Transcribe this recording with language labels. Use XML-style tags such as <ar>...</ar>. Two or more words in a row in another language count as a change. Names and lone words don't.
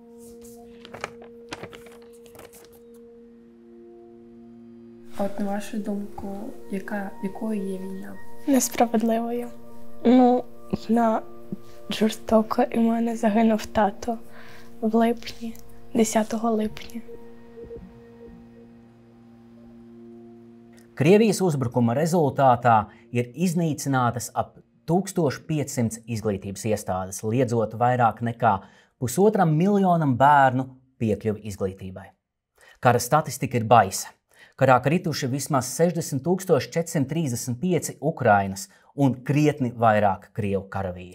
<uk>От на вашу думку, якою є війна? Несправедливою. Вона жорстока, і в мене загинув тато в липні, 10 липня.</uk> <lv>Krievijas uzbrukuma rezultātā ir iznīcinātas ap 1500 izglītības iestādes, liedzot vairāk nekā 1,5 miljonu bērnu piekļuvi izglītībai. Kara statistika ir baisa. Karā krituši vismaz 60 435 Ukrainas un krietni vairāk krievu karavīri.</lv>